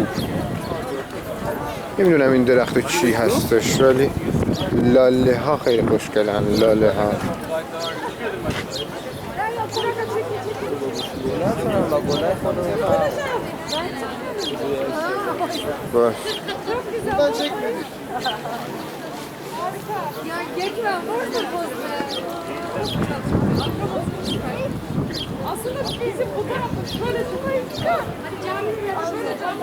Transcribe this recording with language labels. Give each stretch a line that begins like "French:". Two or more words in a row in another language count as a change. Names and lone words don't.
Persian: نمیدونم این درخت چی هستش ولی لاله ها خیلی خوشگلن. لاله ها باش.
Turkish: Aslında bizim bu tarafta şöyle tutayım ki hani caminin şöyle